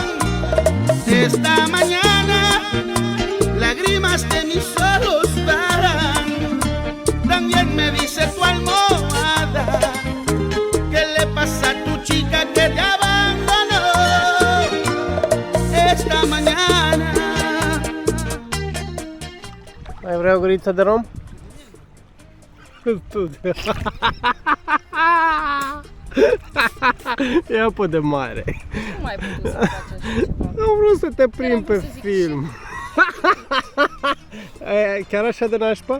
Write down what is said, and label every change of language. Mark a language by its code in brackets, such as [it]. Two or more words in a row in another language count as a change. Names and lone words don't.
[es] Esta mañana lágrimas de mis ojos paran. También me dice tu almohada, ¿qué le pasa a tu chica que te abandonó? Esta mañana. [ro] Mai vrei o guriță de rom? E apă de mare. Nu mai putut să faci așa ceva. Am vrut să te prind am vrut pe să zic film. Chiar așa de nașpa?